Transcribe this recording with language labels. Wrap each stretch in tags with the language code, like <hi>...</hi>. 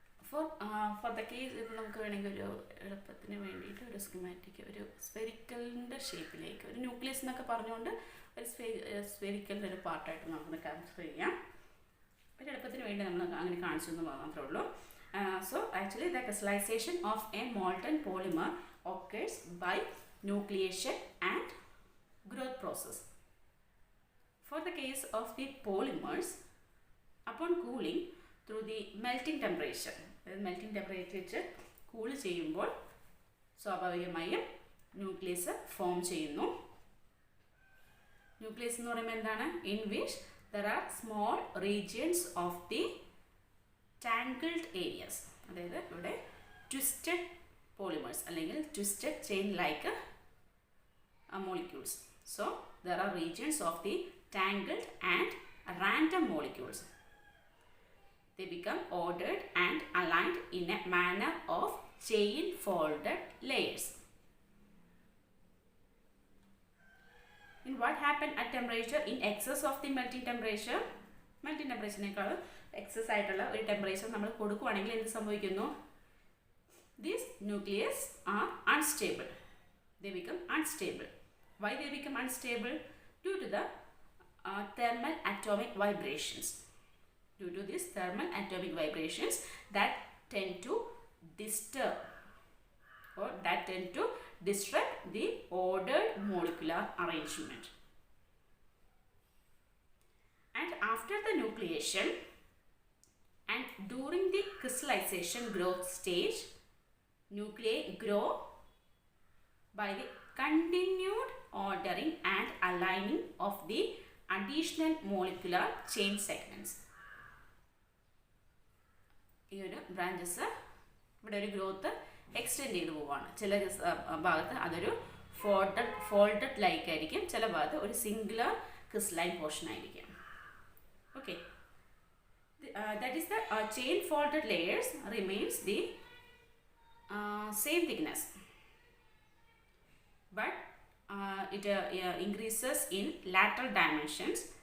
<en>for the case</en> <ml>ഇത് നമുക്ക് വേണമെങ്കിൽ ഒരു എളുപ്പത്തിന് വേണ്ടിയിട്ട് ഒരു സ്കീമാറ്റിക് ഒരു സ്ഫെറിക്കലിൻ്റെ ഷേപ്പിലേക്ക് ഒരു ന്യൂക്ലിയസ് എന്നൊക്കെ പറഞ്ഞുകൊണ്ട് ഒരു സ്ഫെറിക്കലിൻ്റെ ഒരു പാർട്ടായിട്ട് നമുക്കൊന്ന് കൺസിഡർ ചെയ്യാം. ഒരു എളുപ്പത്തിന് വേണ്ടി നമ്മൾ അങ്ങനെ കാണിച്ചെന്ന് മാത്രമേ ഉള്ളൂ.</ml> <en>So actually the crystallization of a molten polymer occurs by nucleation and growth process. For the case of the polymers, upon cooling through the</en> <ml>melting temperature, melting temperature വെച്ച് കൂൾ ചെയ്യുമ്പോൾ സ്വാഭാവികമായും ന്യൂക്ലിയസ് ഫോം ചെയ്യുന്നു. Nucleus എന്ന് പറയുമ്പോൾ എന്താണ്?</ml> <en>In which there are small regions of the tangled areas.</en> <ml>അതായത് ഇവിടെ twisted polymers അല്ലെങ്കിൽ twisted chain like molecules.</ml> <en>So there are regions of the tangled and random molecules. They become ordered and aligned in a manner of chain folded layers. In what happened at temperature in excess of the melting temperature?</en> <ml>Melting temperature excess ആയിട്ടുള്ള ഒരു temperature നമ്മൾ കൊടുക്കുകയാണെങ്കിൽ എന്ത് സംഭവിക്കുന്നു?</ml> <en>These nucleus are unstable. They become unstable. Why they become unstable? Due to the thermal atomic vibrations. Due to these thermal atomic vibrations that tend to disturb or that tend to disrupt the ordered molecular arrangement. And after the nucleation and during the crystallization growth stage, nuclei grow by the continued ordering and aligning of the additional molecular chain segments.</en> <ml>ഈ ഒരു branches ഇവിടെ ഒരു growth extend ചെയ്ത് പോവുകയാണ്. ചില ഭാഗത്ത് അതൊരു folded like ആയിരിക്കും, ചില ഭാഗത്ത് ഒരു സിംഗുലർ ക്രിസ്റ്റലൈൻ പോർഷൻ ആയിരിക്കും.</ml> <en>Okay, that is the chain folded layers remains the same thickness, but it increases in lateral dimensions.</en>